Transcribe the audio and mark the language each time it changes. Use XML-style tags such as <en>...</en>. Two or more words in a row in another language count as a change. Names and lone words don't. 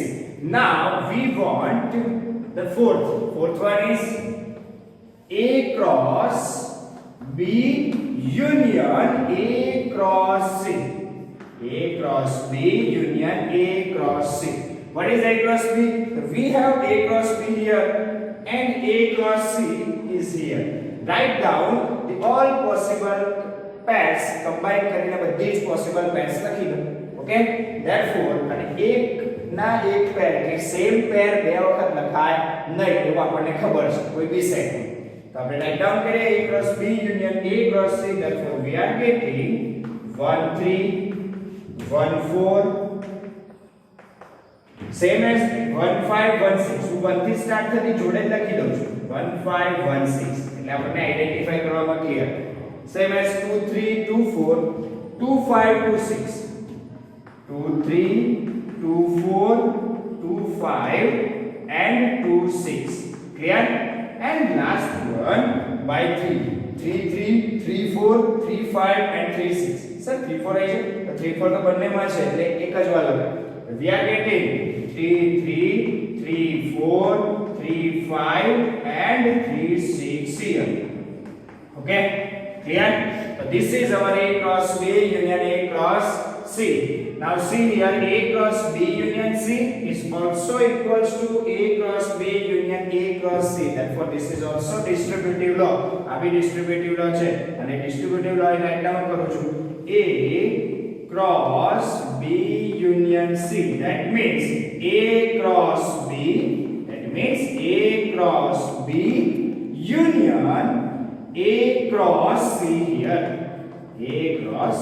<en>Now we want the fourth one is A cross B union A cross C. A cross B union A cross C. What is A cross B? We have A cross B here and A cross C is here. Write down the all possible pairs, combine</en> <gu>કરીને બધી જ</gu> <en>possible pairs</en> <gu>લખી દો.</gu> <en>Okay?</en> <gu>Therefore, અને એક ના એક પેર કે સેમ પેર બે વખત લખાય નહીં એવું આપણને ખબર છે કોઈ બી સેટ. તો આપણે</gu> <en>write down</en> <gu>કરીએ</gu> <en>A cross B union A cross C. Therefore, we are getting 1 3 1 4. Same as 1 5 1 6.</en> <gu>હું 1 થી સ્ટાર્ટ થતી જોડે લખી દઉં છું. 1 5 1 6 એટલે આપણે આઈડેન્ટિફાઈ કરવામાં ક્લિયર.</gu> <en>Same as 2 3 2 4 2 5 2 6. 2 3, 2 4, 2 5 and 2 6. Clear? And last one by 3. 3 3, 3 4, 3 5 and 3 6.</en> <gu>Sir 3 4 આવી છે તો 3 4 તો બંનેમાં છે એટલે એક જ વાર લગાય.</gu> <en>We are getting 3 3, 3 4, 3 5 and 3 6 here. Okay? Clear? So this is our A cross B union A cross C. Now see here, A cross B union C is also equals to A cross B union A cross C. Therefore this is also distributive law.</en> <gu>આ બી</gu> <en>distributive law</en> <gu>છે અને</gu> <en>distributive law</en> <gu>એ</gu> <en>write down</en> <gu>કરું છું.</gu> <en>A cross B union C. That means A cross B. That means A cross B union A cross C here. A cross.</en>